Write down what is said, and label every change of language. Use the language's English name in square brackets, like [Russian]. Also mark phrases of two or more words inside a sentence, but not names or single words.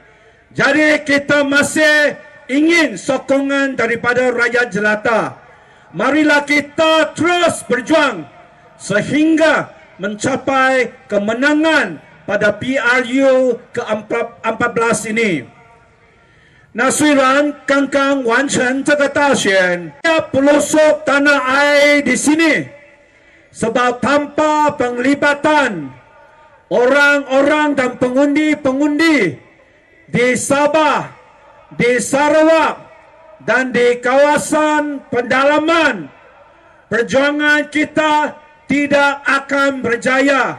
[Malay] Jadi kita masih ingin sokongan daripada rakyat jelata. Marilah kita terus berjuang sehingga mencapai kemenangan pada PRU ke-14 ini. [Chinese] 那虽然刚刚完成这个大选， [Malay] pelosok tanah air di sini, sebab tanpa penglibatan orang-orang dan pengundi-pengundi di Sabah, di Sarawak dan di kawasan pendalaman, perjuangan kita tidak akan berjaya.